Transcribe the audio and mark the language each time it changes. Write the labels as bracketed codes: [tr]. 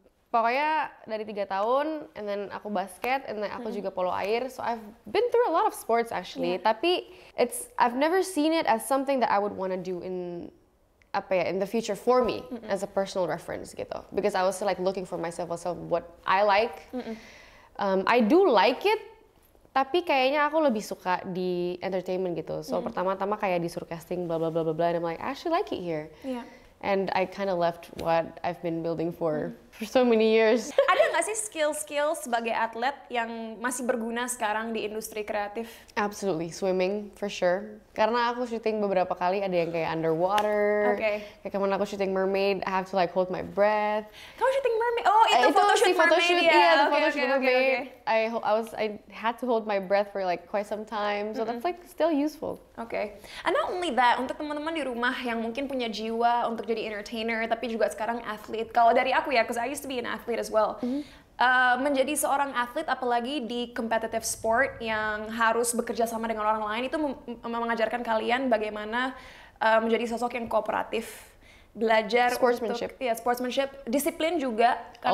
[id] Pokoknya dari 3 tahun, and then aku basket, and then aku juga polo air. [en] So I've been through a lot of sports actually. [id] Tapi [en] I've never seen it as something that I would want to do in the future for me as a personal reference gitu. Because I was still like looking for myself also what I like. I do like it, [id] tapi kayaknya aku lebih suka di entertainment gitu. [en] So [id] pertama-tama kayak disuruh casting [en] bla bla bla bla bla, and I'm like I actually like it here. And I kind of left what I've been building for so many years. [id] Ada nggak sih skill sebagai atlet yang masih berguna sekarang di industri kreatif? [en] Absolutely, swimming for sure. [id] Karena aku syuting beberapa kali ada yang kayak underwater. Kayak kemarin aku syuting mermaid, [en] I have to like hold my breath. [id] Kamu syuting mermaid? Oh, itu photoshoot mermaid ya? [en] Iya, photoshoot mermaid. I had to hold my breath for like quite some time, so that's like still useful. And not only that, [id] untuk teman-teman di rumah yang mungkin punya jiwa untuk jadi entertainer, tapi juga sekarang atlet. Kalau dari aku ya, [en] because I used to be an athlete as well. [id] Menjadi seorang atlet, apalagi di competitive sport yang harus bekerja sama dengan orang lain, itu mengajarkan kalian bagaimana menjadi sosok yang kooperatif belajar [en] Sportsmanship. [id] untuk sportsmanship, disiplin juga karena